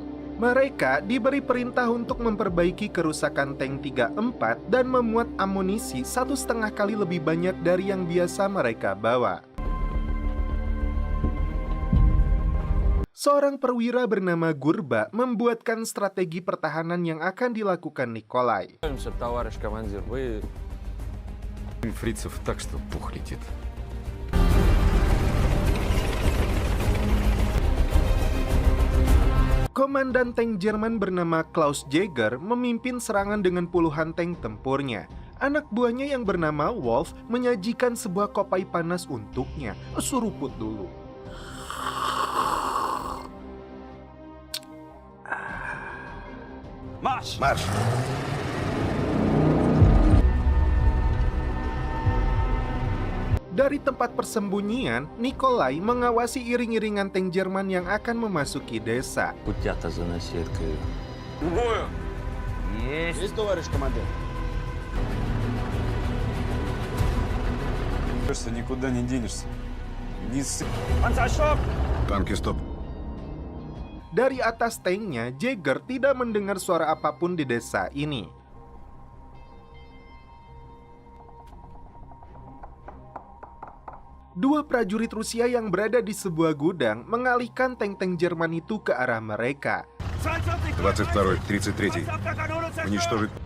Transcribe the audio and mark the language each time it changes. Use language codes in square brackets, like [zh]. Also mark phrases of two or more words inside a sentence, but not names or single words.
[id] Mereka diberi perintah untuk memperbaiki kerusakan tank 34 dan memuat amunisi 1,5 kali lebih banyak dari yang biasa mereka bawa. Seorang perwira bernama Gurba membuatkan strategi pertahanan yang akan dilakukan Nikolai. [ru] Фрицев так, что пух летит. [id] Komandan tank Jerman bernama Klaus Jäger memimpin serangan dengan puluhan tank tempurnya. Anak buahnya yang bernama Wolf menyajikan sebuah kopai panas untuknya. Suruput dulu. [de] Marsch! [ru] Марш! [id] Dari tempat persembunyian, Nikolai mengawasi iring-iringan tank Jerman yang akan memasuki desa. [ru] Путята заносит к Бою! Есть. товарищ командир. Никуда не денешься. Не ссы. [de] Panzerstock! [ru] Танки стоп. [id] Dari atas tanknya, Jäger tidak mendengar suara apapun di desa ini. Dua prajurit Rusia yang berada di sebuah gudang mengalihkan tank-tank Jerman itu ke arah mereka. [ru] 22-й, 33-й. Уничтожить.